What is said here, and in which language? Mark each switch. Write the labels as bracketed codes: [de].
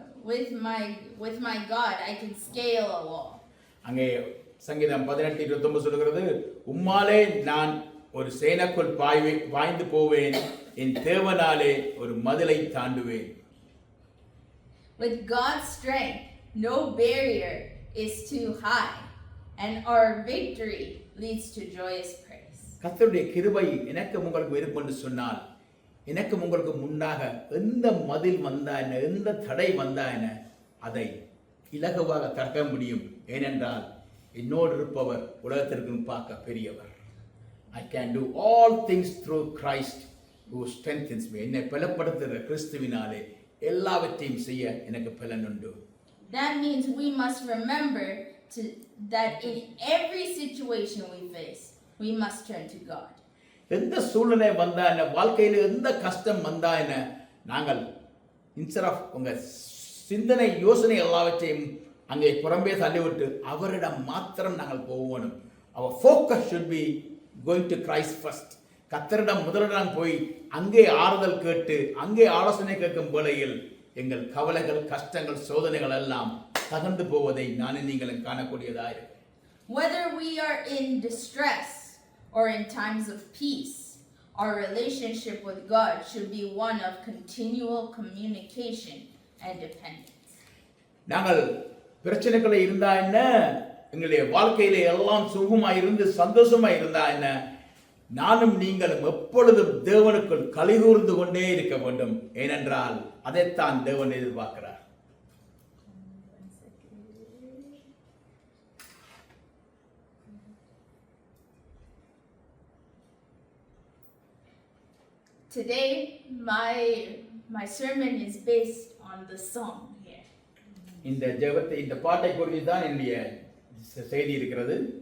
[en] With my God I can scale a wall. [ta] அங்கே சங்கீதம் 18:29 சொல்கிறது, உம்மாலே நான் ஒரு சேனைக்குள் பாய்ந்து போவேன், என் தேவனாலே ஒரு மதிலை தாண்டுவேன். [en] With God's strength, no barrier is too high, and our victory leads to joyous praise. [ta] கர்த்தருடைய கிருபை எனக்கு உங்களுக்கு இருக்கும் என்று சொன்னால், எனக்கு உங்களுக்கு முன்னாக எந்த மதில் வந்தா என்ன, எந்த தடை வந்தா என்ன, அதை இலகுவாக தடுக்க முடியும். ஏனென்றால் என்னோடு இருப்பவர் உலகத்திற்கு பார்க்க பெரியவர். [en] I can do all things through Christ who strengthens me. [ta] என்னை பலப்படுத்துகிற கிறிஸ்துவினாலே எல்லாவற்றையும் செய்ய எனக்கு பலன் உண்டு. [en] That means we must remember that in every situation we face, we must turn to God. [ta] எந்த சூழ்நிலை வந்தா என்ன, வாழ்க்கையில் எந்த கஷ்டம் வந்தா என்ன, நாங்கள் இன்ஸ்டெட் ஆஃப் உங்க சிந்தனை யோசனை எல்லாவற்றையும் அங்கே புறம்பே தள்ளிவிட்டு அவரிடம் மாத்திரம் நாங்கள் போகணும். [en] Our focus should be going to Christ first. [ta] கர்த்தரிடம் முதலிடம் போய் அங்கே ஆறுதல் கேட்டு அங்கே ஆலோசனை கேட்கும் வேளையில் எங்கள் கவலைகள், கஷ்டங்கள், சோதனைகள் எல்லாம் தகர்ந்து போவதை நானும் நீங்களும் காணக்கூடியதாக இருக்கும். [en] Whether we are in distress or in times of peace, our relationship with God should be one of continual communication and dependence. [ta] நாங்கள் பிரச்சனைகளை இருந்தா என்ன, எங்களுடைய வாழ்க்கையிலே எல்லாம் சுகமாய் இருந்து சந்தோஷமாய் இருந்தா என்ன, நானும் நீங்களும் எப்பொழுதும் தேவனுக்குள் கலிகூர்ந்து கொண்டே இருக்க வேண்டும். ஏனென்றால் அதைத்தான் தேவன் எதிர்பார்க்கிறார். [en] Today, my sermon is based on the song here. [ta] இந்த பாட்டை குறித்து தான் என்னுடைய செய்தி இருக்கிறது.